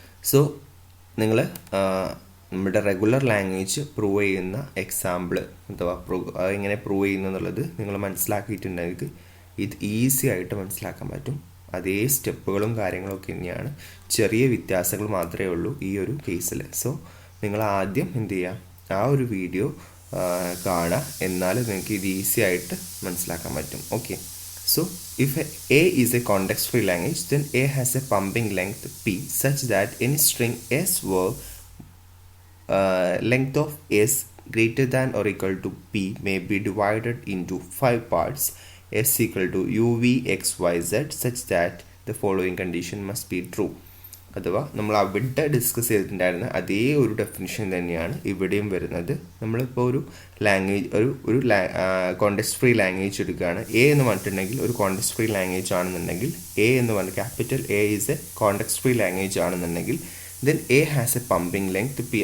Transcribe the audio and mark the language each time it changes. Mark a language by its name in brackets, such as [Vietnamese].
[Malayalam] So നിങ്ങൾ നമ്മുടെ regular language prove ചെയ്യുന്ന എക്സാമ്പിൾ അഥവാ എങ്ങനെ പ്രൂവ് ചെയ്യുന്നു എന്നുള്ളത് നിങ്ങൾ മനസ്സിലാക്കിയിട്ടുണ്ടെങ്കിൽ ഇത് ഈസി ആയിട്ട് മനസ്സിലാക്കാൻ പറ്റും. അതേ സ്റ്റെപ്പുകളും കാര്യങ്ങളൊക്കെ തന്നെയാണ്, ചെറിയ വ്യത്യാസങ്ങൾ മാത്രമേ ഉള്ളൂ ഈ ഒരു കേസിൽ. സോ നിങ്ങൾ ആദ്യം എന്ത് ചെയ്യുക, ആ ഒരു വീഡിയോ കാണുക, എന്നാൽ നിങ്ങൾക്ക് ഇത് ഈസി ആയിട്ട് മനസ്സിലാക്കാൻ പറ്റും. [English] Okay, so if A is a context-free language, then A has a pumping length P such that any string S where length of S greater than or equal to P may be divided into 5 parts S equal to UV XYZ such that the following condition must be true. [Malayalam] അഥവാ നമ്മൾ അവിടെ discuss ചെയ്തിട്ടുണ്ടായിരുന്ന അതേ ഒരു definition തന്നെയാണ് ഇവിടെയും വരുന്നത്. നമ്മളിപ്പോൾ ഒരു ലാംഗ്വേജ് ഒരു കോണ്ടെക്സ്റ്റ് ഫ്രീ ലാംഗ്വേജ് എടുക്കുകയാണ്. എ എന്ന് പറഞ്ഞിട്ടുണ്ടെങ്കിൽ ഒരു കോണ്ടെക്സ്റ്റ് ഫ്രീ ലാംഗ്വേജ് ആണെന്നുണ്ടെങ്കിൽ, എ എന്ന് പറഞ്ഞ [English] capital A is a context free language [Malayalam] ആണെന്നുണ്ടെങ്കിൽ [English] Then A has a pumping length P.